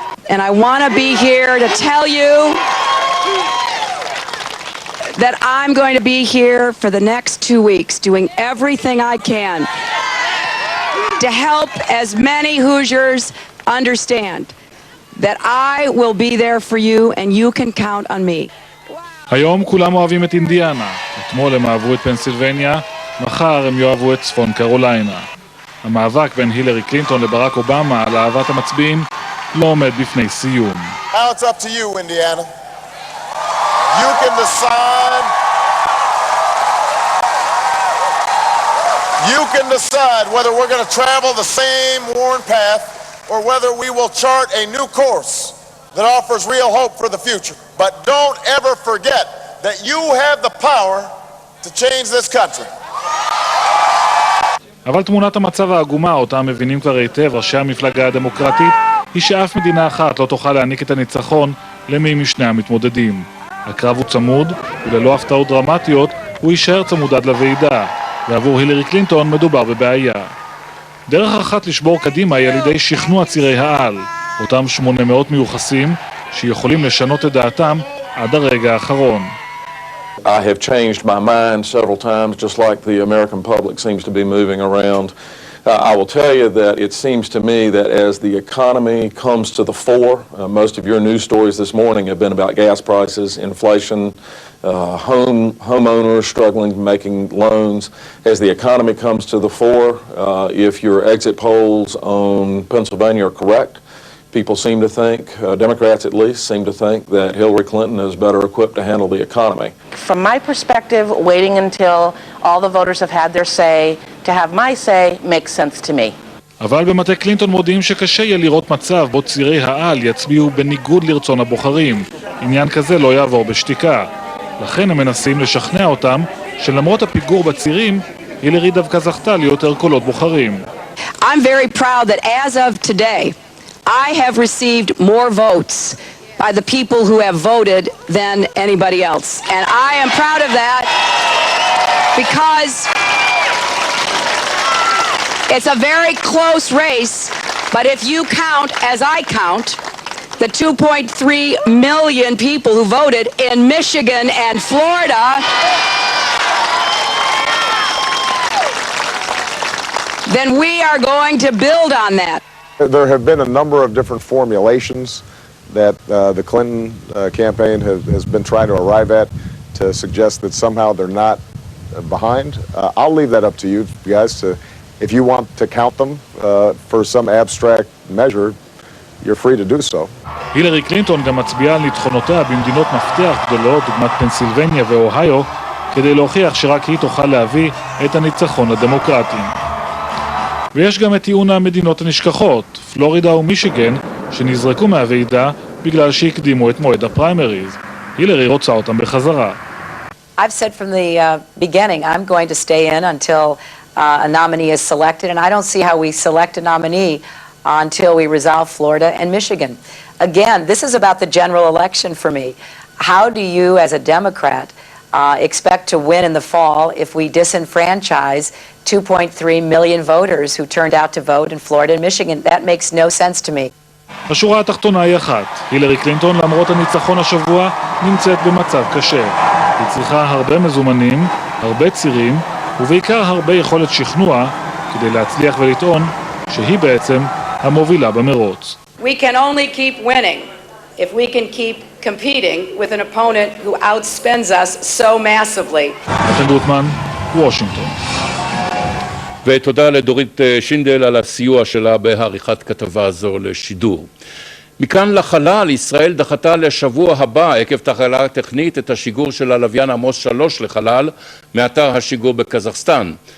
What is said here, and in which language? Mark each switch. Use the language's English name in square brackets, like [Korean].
[English] And I want to be here to tell you that I'm going to be here for the next 2 weeks doing everything I can to help as many Hoosiers understand that I will be there for you and you can count on me. [Hebrew] היום כולם אוהבים את אינדיאנה, אתמול הם אהבו את פנסילבניה, מחר הם יאהבו את צפון קרוליינה. המאבק בין הילרי קלינטון לברק אובמה על אהבת המצביעים לא עומד בפני סיום. [English] Now it's up to you, Indiana. You can decide. You can decide whether we're going to travel the same worn path or whether we will chart a new course that offers real hope for the future. But don't ever forget that you have the power to change this country. [Hebrew] אבל תמונת המצב העגומה, אותה מבינים כבר היטב ראשי המפלגה הדמוקרטית, היא שאף מדינה אחת לא תוכל להעניק את הניצחון למי משני המתמודדים. הקרב הוא צמוד, וללא הפתעות דרמטיות הוא יישאר צמוד עד לוועידה, ועבור הילרי קלינטון מדובר בבעיה. דרך אחת לשבור קדימה היא על ידי שכנוע צירי העל, אותם 800 מיוחסים שיכולים לשנות את דעתם עד הרגע האחרון. [English] I have changed my mind several times, just like the American public seems to be moving around. I will tell you that it seems to me that as the economy comes to the fore, most of your news stories this morning have been about gas prices, inflation, homeowners struggling making loans. As the economy comes to the fore, if your exit polls on Pennsylvania are correct, people seem to think, Democrats at least, seem to think that Hillary Clinton is better equipped to handle the economy. From my perspective, waiting until all the voters have had their say, to have my say, makes sense to me. [Hebrew] אבל במטה קלינטון מודיעים שקשה יהיה לראות מצב בו צירי העל יצביעו בניגוד לרצון הבוחרים. עניין כזה לא יעבור בשתיקה. לכן הם מנסים לשכנע אותם שלמרות הפיגור בצירים, הילרי דווקא זכתה ליותר קולות בוחרים. [English] I'm very proud that as of today, I have received more votes by the people who have voted than anybody else. And I am proud of that because it's a very close race, but if you count, as I count, the 2.3 million people who voted in Michigan and Florida, then we are going to build on that. There have been a number of different formulations that the Clinton campaign has been trying to arrive at to suggest that somehow they're not behind. I'll leave that up to you guys. If you want to count them for some abstract measure, you're free to do so. [Hebrew] הילרי קלינטון גם מצביעה על ניצחונותיה במדינות מפתח גדולות, דוגמת פנסילבניה ואוהיו, כדי להוכיח שרק היא תוכל להביא את הניצחון הדמוקרטי. ויש גם את טיעון המדינות הנשכחות, פלורידה ומישיגן, שנזרקו מהוועידה בגלל שהקדימו את מועד הפריימריז. הילרי רוצה אותם בחזרה. [English] I've said from the beginning, I'm going to stay in until a nominee is selected, and I don't see how we select a nominee until we resolve Florida and Michigan. Again, this is about the general election for me. How do you, as a Democrat, expect to win in the fall if we disenfranchise 2.3 million voters who turned out to vote in Florida and Michigan? That makes no sense to me. [Hebrew] השורה התחתונה היא אחת. הילרי קלינטון, למרות הניצחון השבוע, נמצאת במצב קשה. היא צריכה הרבה מזומנים, הרבה צירים, ובעיקר הרבה יכולת שכנוע כדי להצליח ולטעון שהיא בעצם המובילה במרוץ. [English] We can only keep winning if we can keep competing with an opponent who outspends us so massively. [Hebrew] גוטמן, וושינגטון. ותודה לדורית שינדל על הסיוע שלה בעריכת כתבה זו לשידור. מכאן לחלל, ישראל דחתה לשבוע הבא עקב תקלה טכנית את השיגור של הלוויין עמוס 3 לחלל מאתר השיגור בקזחסטן.